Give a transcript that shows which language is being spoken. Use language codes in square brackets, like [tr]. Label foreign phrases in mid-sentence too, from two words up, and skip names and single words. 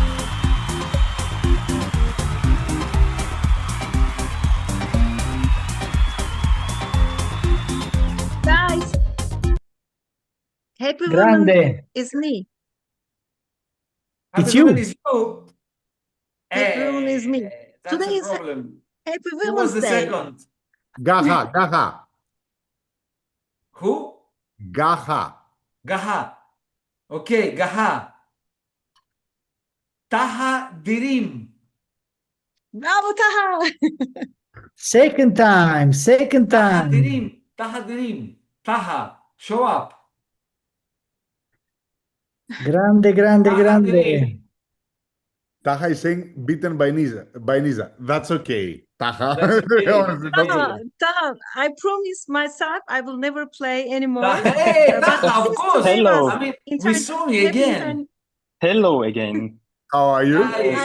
[en] Guys, Happy Grande. Woman is me. Happy It's you. Woman is you. Happy Woman is me. That's Today a is problem. Happy Who was Women's the Day. second? Gaha, Gaha, Who? Gaha. Gaha. Okay, Gaha. Taha Dirim. Bravo, Taha. Second time. Taha Dirim. Taha Dirim. Taha. Show up. Grande. Taha Dirim. Taha is saying beaten by Nisa. That's okay. Taha. That's okay. Honestly, that's Taha, okay. Taha, I promise myself I will never play anymore. Hey, But Taha, of this course. today Hello. was I mean, we entire saw you happy again. Hello again. How are you? Hi